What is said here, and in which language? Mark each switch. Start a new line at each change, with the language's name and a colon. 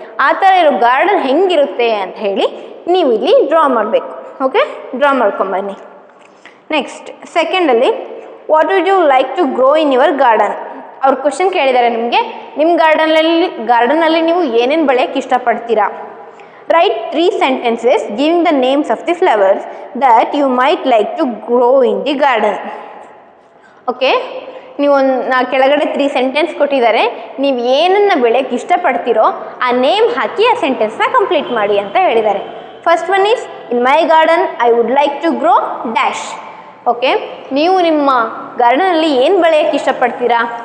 Kannada: ಆ ಥರ ಇರೋ ಗಾರ್ಡನ್ ಹೆಂಗಿರುತ್ತೆ ಅಂತ ಹೇಳಿ ನೀವು ಇಲ್ಲಿ ಡ್ರಾ ಮಾಡಬೇಕು. Okay, draw ಮಾಡ್ಕೊಂಬನ್ನಿ. Next ಸೆಕೆಂಡಲ್ಲಿ
English: What would you like to grow in your garden?
Kannada: ಅವ್ರು ಕ್ವಶನ್ ಕೇಳಿದ್ದಾರೆ ನಿಮಗೆ, ನಿಮ್ಮ ಗಾರ್ಡನಲ್ಲಿ ನೀವು ಏನೇನು ಬೆಳೆಯೋಕ್ಕೆ ಇಷ್ಟಪಡ್ತೀರಾ?
English: Write 3 sentences giving the names of the flowers that you might like to grow in the garden.
Kannada: Okay, ನೀವು ಕೆಳಗಡೆ 3 sentence ಕೊಟ್ಟಿದ್ದಾರೆ. ನೀವು ಏನನ್ನು ಬೆಳೆಯೋಕ್ಕೆ ಇಷ್ಟಪಡ್ತೀರೋ ಆ ನೇಮ್ ಹಾಕಿ ಆ ಸೆಂಟೆನ್ಸ್ನ ಕಂಪ್ಲೀಟ್ ಮಾಡಿ ಅಂತ ಹೇಳಿದ್ದಾರೆ.
English: First one is in my garden I would like to grow dash.
Kannada: Okay, ನೀವು ನಿಮ್ಮ ಗಾರ್ಡನಲ್ಲಿ ಏನು ಬೆಳೆಯೋಕ್ಕೆ ಇಷ್ಟಪಡ್ತೀರಾ?